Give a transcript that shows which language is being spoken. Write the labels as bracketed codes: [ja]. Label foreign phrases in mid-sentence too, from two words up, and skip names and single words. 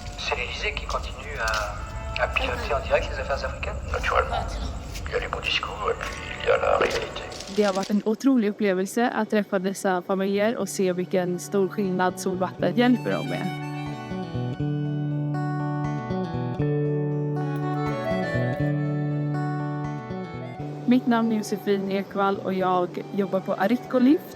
[fr] c'est l'Élysée qui continue à piloter en direct les affaires africaines? Naturellement. Il y a les beaux discours et puis il y a la réalité. [sv] Det har varit en otrolig upplevelse att träffa dessa familjer och se vilken stor skillnad solvatten hjälper dem med. Mitt namn är Josefin Ekvall och jag jobbar på Aritco Lift.